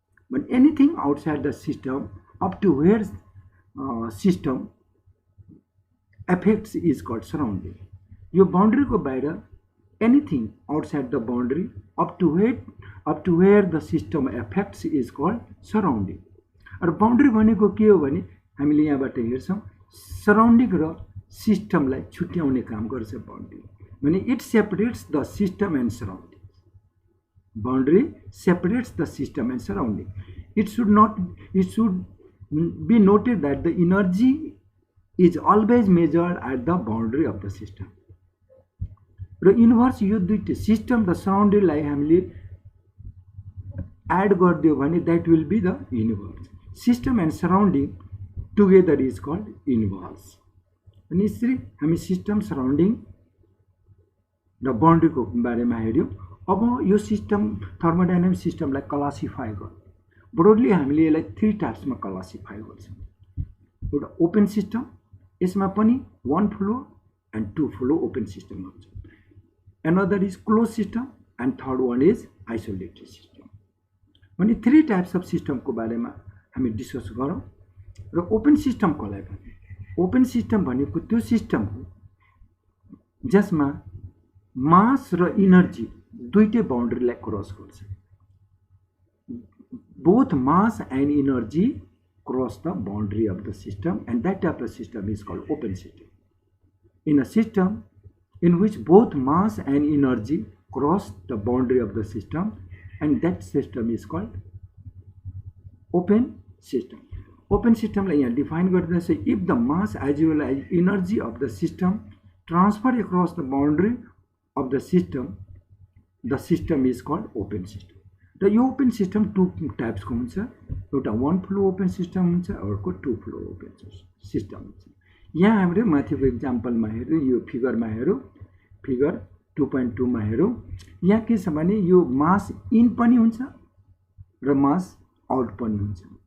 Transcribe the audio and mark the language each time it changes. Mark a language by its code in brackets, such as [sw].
[en] भने anything outside the system up to where system affects is called surrounding. [ne] यो boundary को बाहिर [en] anything outside the boundary up to where the system affects is called surrounding. [ne] र boundary भनेको के हो भने हामीले यहाँबाट हेर्छौँ सराउन्डिङ र सिस्टमलाई छुट्याउने काम गर्छ बाउन्ड्री। [en] भने it separates the system and surrounding. Boundary separates the system and surrounding. It should be noted that the energy is always measured at the boundary of the system. [ne] र इन्भर्स यो दुईटै system र सराउन्डिङलाई हामीले add गरिदियो भने [en] That will be the universe. System and surrounding together is called universe. [ne] अनि यसरी हामी सिस्टम सराउन्डिङ र बाउन्ड्रीको बारेमा हेऱ्यौँ। अब यो सिस्टम थर्मोडाइनामिक सिस्टमलाई क्लासिफाई गर्छौँ। ब्रोडली हामीले यसलाई 3 टाइप्समा क्लासिफाई गर्छौँ। एउटा ओपन सिस्टम, यसमा पनि 1 flow and 2 flow open system हुन्छ। [en] Another is closed system and third one is isolated system. [ne] भने 3 टाइप्स अफ सिस्टमको बारेमा हामी डिस्कस गरौँ। र ओपन सिस्टम कसलाई भन्ने? ओपन सिस्टम भनेको त्यो सिस्टम हो जसमा मास र इनर्जी दुईटै बाउन्ड्रीलाई क्रस गर्छ। [en] Both mass and energy cross the boundary of the system and that type of system is called open system. In a system in which both mass and energy cross the boundary of the system and that system is called open system. Open system like here define गर्दा say if the mass as well as energy of the system transfer across the boundary of the system is called open system. [ne] र यो open system 2 types को हुन्छ। एउटा 1 flow open system हुन्छ, अर्को 2 flow open system हुन्छ। यहाँ हामीले माथिको एक्जाम्पलमा हेरौँ, यो फिगरमा हेरौँ, फिगर 2.2 मा हेरौँ। यहाँ के छ भने यो मास इन पनि हुन्छ र मास आउट पनि हुन्छ।